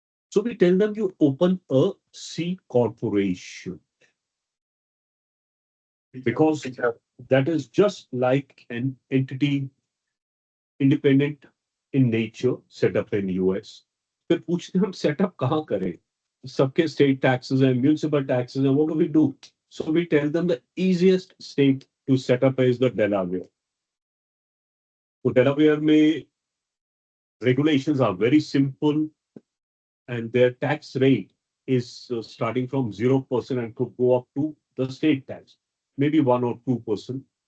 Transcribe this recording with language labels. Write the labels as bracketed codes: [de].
[en] So we tell them you open a C corporation, because that is just like an entity independent in nature set up in US. [hi] फिर पूछते हम setup कहाँ करें? [en] सबके state taxes and municipal taxes, and what do we do? So we tell them the easiest state to set up is the Delaware. So Delaware में regulations are very simple, and their tax rate is starting from 0% and could go up to the state tax, maybe 1 or 2%.